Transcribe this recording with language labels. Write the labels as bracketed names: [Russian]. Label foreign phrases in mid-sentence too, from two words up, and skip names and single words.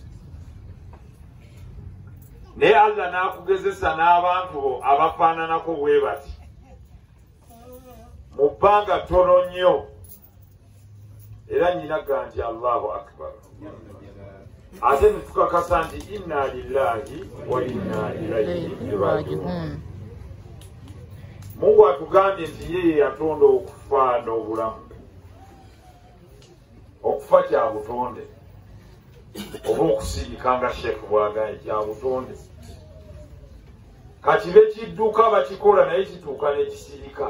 [Ganda] Naye Allah n'akugezesa n'abantu abafaananako bwe bati mu bbanga ttono nnyo era nnyinaga nti [Arabic] الله أكبر [Ganda] ate ne tukakasa nti [Arabic] إنا لله وإنا إليه راجعون. [Ganda] Mungu atugambye nti yeye yatonda okufa n'obulamu. Okufa kya butonde oba okusirika nga sheekh bw'agambye kya butonde. Kati be kidduka bakikola naye kituuka ne kisirika.